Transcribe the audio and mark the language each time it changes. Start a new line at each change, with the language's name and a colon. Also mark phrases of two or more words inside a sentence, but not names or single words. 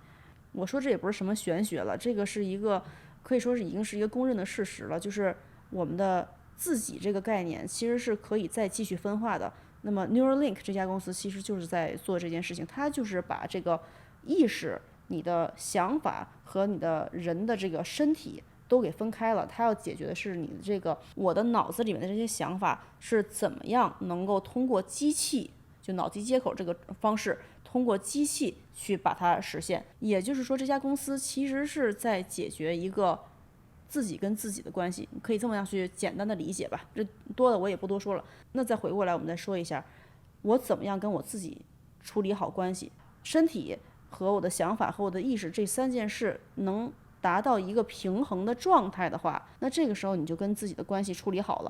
Chinese: 我說這也不是什麼玄學了，這個是一個可以說是已經是一個公認的事實了，就是我們的自己這個概念其實是可以再繼續分化的。那麼 Neuralink 這家公司其實就是在做這件事情，它就是把這個意識、你的想法和你的人的這個身體都給分開了。它要解決的是你的這個我的腦子裡面的這些想法是怎麼樣能夠通過機器，就腦機接口這個方式，通過機器去把它實現。也就是說，這家公司其實是在解決一個自己跟自己的關係，可以這麼樣去簡單的理解吧，這多的我也不多說了。那再回過來我們再說一下，我怎麼樣跟我自己處理好關係，身體和我的想法和我的意識這三件事能達到一個平衡的狀態的話，那這個時候你就跟自己的關係處理好了。